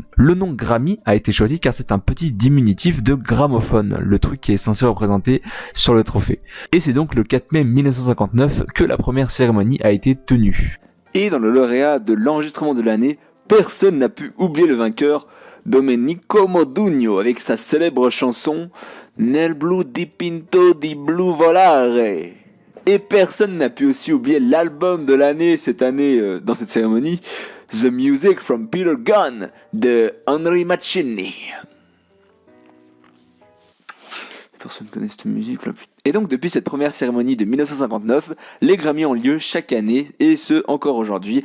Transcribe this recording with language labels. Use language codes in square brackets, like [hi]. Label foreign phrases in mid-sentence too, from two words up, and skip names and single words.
[fr] Le nom Grammy a été choisi car c'est un petit diminutif de gramophone, le truc qui est censé représenter sur le trophée. Et c'est donc le 4 mai 1959 que la première cérémonie a été tenue. Et dans le lauréat de l'enregistrement de l'année, personne n'a pu oublier le vainqueur, Domenico Modugno, avec sa célèbre chanson Nel blu dipinto di blu volare. Et personne n'a pu aussi oublier l'album de l'année cette année dans cette cérémonie, The Music from Peter Gunn de Henry Mancini. Personne ne connaît cette musique là. Et donc depuis cette première cérémonie de 1959, les Grammy ont lieu chaque année, et ce encore aujourd'hui.